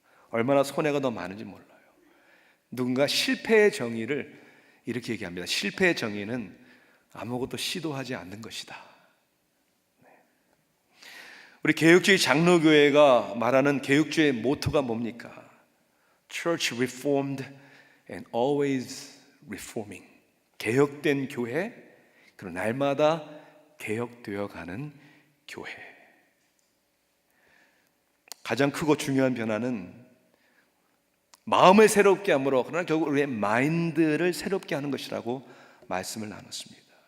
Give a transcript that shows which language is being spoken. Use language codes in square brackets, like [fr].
[ko] 얼마나 손해가 더 많은지 몰라요. 누군가 실패의 정의를 이렇게 얘기합니다. 실패의 정의는 아무것도 시도하지 않는 것이다. 우리 개혁주의 장로교회가 말하는 개혁주의 모토가 뭡니까? [en] Church reformed and always reforming. [ko] 개혁된 교회, 그리고 날마다 개혁되어 가는 교회. 가장 크고 중요한 변화는 마음을 새롭게 함으로, 그러나 결국 우리의 마인드를 새롭게 하는 것이라고 말씀을 나눴습니다.